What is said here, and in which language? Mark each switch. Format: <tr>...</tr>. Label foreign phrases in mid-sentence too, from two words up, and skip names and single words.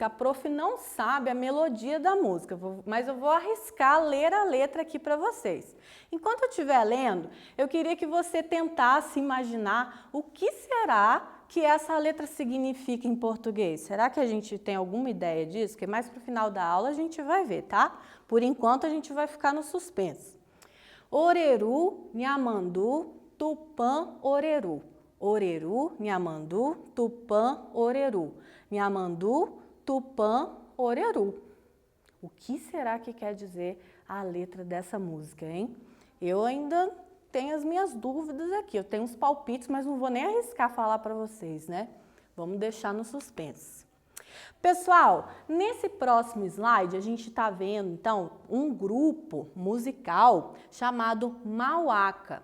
<pt>A prof não sabe a melodia da música, mas eu vou arriscar ler a letra aqui para vocês. Enquanto eu estiver lendo, eu queria que você tentasse imaginar o que será que essa letra significa em português. Será que a gente tem alguma ideia disso? Porque mais para o final da aula a gente vai ver, tá? Por enquanto a gente vai ficar no suspense.</pt> <gn>Oreru, Nhamandu, Tupã, Oreru. Oreru, Nhamandu, Tupã, Oreru. Nhamandu, Tupã, Oreru.</gn> <pt>O que será que quer dizer a letra dessa música, hein? Eu ainda tenho as minhas dúvidas aqui. Eu tenho uns palpites, mas não vou nem arriscar falar para vocês, né? Vamos deixar no suspense. Pessoal, nesse próximo slide a gente está vendo, então, um grupo musical chamado Mauaca.</pt>